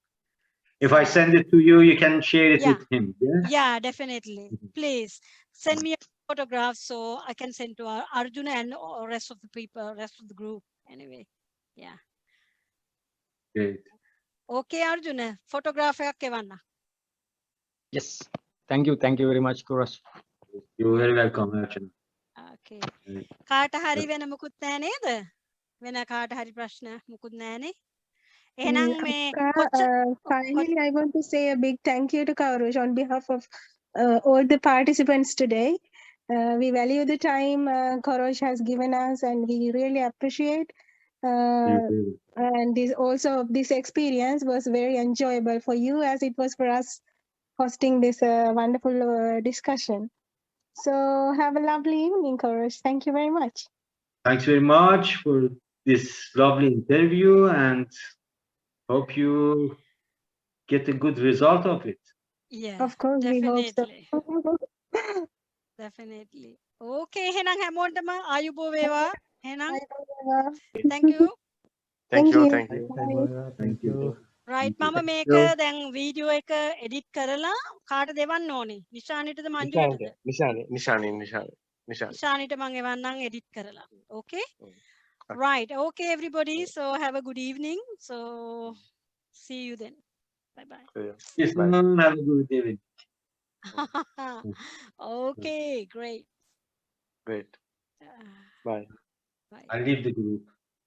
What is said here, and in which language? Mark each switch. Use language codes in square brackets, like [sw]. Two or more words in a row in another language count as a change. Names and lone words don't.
[en] If I So send it to you, you can share it yeah, with him. Yeah. yeah, definitely. Mhm. Please send me a photograph so I can send to Arjuna and rest of the people, rest of the group. Anyway, yeah. Great. [si] Okay, Arjuna, photograph එකක් එවන්න. [en] Yes. Thank you very much, Kuros. You're very welcome, Archana. Okay. Yeah. [si] කාට හරි වෙන මුකුත් නැහැ නේද? වෙන කාට හරි ප්‍රශ්න මුකුත් නැහනේ. එහෙනම් මේ Akka, කොච්චර [en] finally, I want to say a big thank you to Kourosh on behalf of all the participants today. We value the time Kourosh has given us, and we really appreciate. You Uh, too. and this experience was very enjoyable for you, as it was for us hosting this wonderful discussion. So have a lovely evening, Kourosh. Thank you very much. Thanks very much for this lovely interview, and hope you get a good result of it. Yeah, Of course, we hope so. definitely. Definitely. [si] Okay, එහෙනම් හැමෝටම ආයුබෝ වේවා. [en] එහෙනම් thank you. Thank you. Thank you. Thank you. right Thank you. [si] මම මේක දැන් වීඩියෝ එක එඩිට් කරලා කාට දෙවන්න ඕනේ? නිශානිටද මංජුලටද? Nishani. නිශානිට මම එවන්නම් එඩිට් කරලා. [en] Okay? Okay. Right. Okay everybody. So have a good evening. So see you then. Bye bye. Yes, Bye. have a good evening. Okay, great. Great. Uh, Bye. bye. I leave the group.